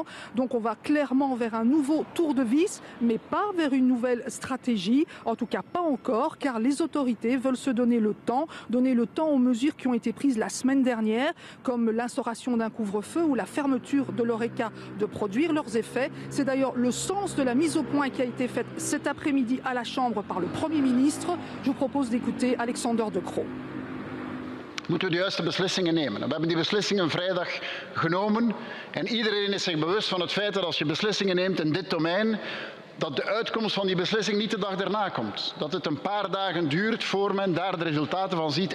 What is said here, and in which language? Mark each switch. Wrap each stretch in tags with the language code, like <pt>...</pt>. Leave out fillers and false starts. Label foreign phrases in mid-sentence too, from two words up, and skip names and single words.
<fr>Donc on va clairement vers un nouveau tour de vis, mais pas vers une nouvelle stratégie, en tout cas pas encore, car les autorités veulent se donner le temps aux mesures qui ont été prises la semaine dernière, comme l'instauration d'un couvre-feu ou la fermeture de l'Horeca de produire leurs effets. C'est d'ailleurs le sens de la mise au point qui a été faite cet après-midi à la Chambre par le Premier ministre. Je vous propose d'écouter Alexander De Croo.</fr> <nl>Moeten we de juiste beslissingen nemen. We hebben die beslissingen vrijdag genomen en iedereen is zich bewust van het feit dat als je beslissingen neemt in dit domein, dat de uitkomst van die beslissing niet de dag daarna komt. Dat het een paar dagen duurt voor men daar de resultaten van ziet.</nl>